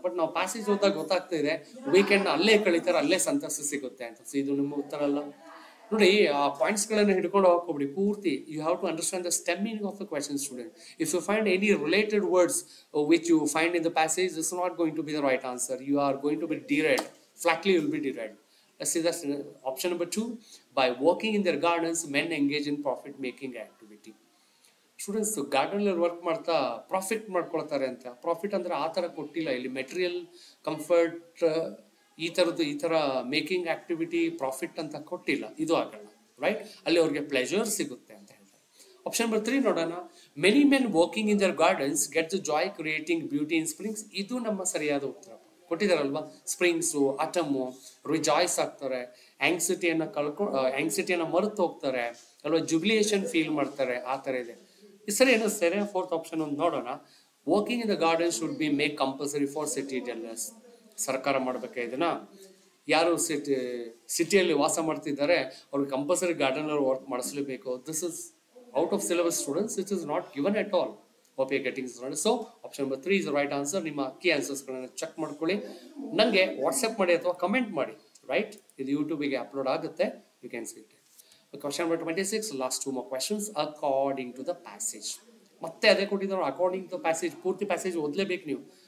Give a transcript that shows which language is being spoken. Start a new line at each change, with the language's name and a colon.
Kannada: But ನಾವು passage ಓದಾಗ ಗೊತ್ತಾಗ್ತಾ ಇದೆ ವೀಕೆಂಡ್ ಅಲ್ಲೇ ಕಳೀತಾರೆ, ಅಲ್ಲೇ ಸಂತಸ ಸಿಗುತ್ತೆ ಅಂತ. ಸೊ ಇದು ನಿಮ್ಮ ಉತ್ತರ ಅಲ್ಲ. ನೋಡಿ, ಆ ಪಾಯಿಂಟ್ಸ್ ಗಳನ್ನ ಹಿಡ್ಕೊಂಡು ಹೋಗ್ಕೊಬಿಡಿ ಪೂರ್ತಿ.
English: You have to understand the stemming of the question student. If you find any related words which you find in the passage, is not going to be the right answer. You are going to be deride. Flatly will be deride. Let's see that's option number 2. By working in their gardens, men engage in profit making activity.
Kannada: Students garden ಅಲ್ಲಿ work ಮಾಡ್ತಾ profit ಮಾಡ್ಕೊಳ್ತಾರೆ ಅಂತ. Profit ಅಂದ್ರೆ ಆ ತರ ಕೊಟ್ಟಿಲ್ಲ ಇಲ್ಲಿ. Material comfort ಈ ತರ ಮೇಕಿಂಗ್ ಆಕ್ಟಿವಿಟಿ ಪ್ರಾಫಿಟ್ ಅಂತ ಕೊಟ್ಟಿಲ್ಲ. ಇದು ಆಗಲ್ಲ, ರೈಟ್? ಅಲ್ಲಿ ಅವ್ರಿಗೆ ಪ್ಲೆಜರ್ ಸಿಗುತ್ತೆ ಅಂತ ಹೇಳ್ತಾರೆ. ಆಪ್ಷನ್ ನಂಬರ್ 3 ನೋಡೋಣ.
English: Many men working in their gardens get the joy creating beauty in springs.
Kannada: ಇದು ನಮ್ಮ ಸರಿಯಾದ ಉತ್ತರ. ಕೊಟ್ಟಿದಾರಲ್ವಾ, ಸ್ಪ್ರಿಂಗ್ಸು, ಅಟಮು, ರಿಜಾಯ್ಸ್ ಆಗ್ತಾರೆ, ಆಂಗ್ಸಿಟಿಯನ್ನ ಮರೆತು ಹೋಗ್ತಾರೆ ಅಲ್ವಾ, ಜುಬಿಲಿಯೇಷನ್ ಫೀಲ್ ಮಾಡ್ತಾರೆ, ಆ ತರ ಇದೆ. ಈ ಸರಿ ಏನಿಸ್ತಾರೆ? 4th ಆಪ್ಷನ್ ಒಂದು ನೋಡೋಣ.
English: Working in the garden should be make compulsory for city dwellers.
Kannada: ಸರ್ಕಾರ ಮಾಡ್ಬೇಕಾ ಇದನ್ನ? ಯಾರು ಸಿಟಿಯಲ್ಲಿ ವಾಸ ಮಾಡ್ತಿದ್ದಾರೆ ಅವ್ರಿಗೆ ಕಂಪಲ್ಸರಿ ಗಾರ್ಡನ್ ಅಲ್ಲಿ work ಮಾಡಿಸ್ಲೇಬೇಕು.
English: This is out of syllabus students. It is not given at all. Hope you are getting started. So option number 3 is the right answer.
Kannada: ನಿಮ್ಮ ಕೀ ಆನ್ಸರ್ಸ್ ಗಳನ್ನ ಚೆಕ್ ಮಾಡ್ಕೊಳ್ಳಿ. ನನಗೆ ವಾಟ್ಸ್ಆಪ್ ಮಾಡಿ ಅಥವಾ comment ಮಾಡಿ, right? ಇದು ಯೂಟ್ಯೂಬಿಗೆ upload ಆಗುತ್ತೆ.
English: You can see it. Question number 26, last 2 more questions. According to the passage.
Kannada: ಮತ್ತೆ ಅದೇ ಕೊಟ್ಟಿದ್ದಾರೆ.
English: according to passage,
Kannada: ಪೂರ್ತಿ ಪ್ಯಾಸೇಜ್ ಓದಲೇಬೇಕು ನೀವು.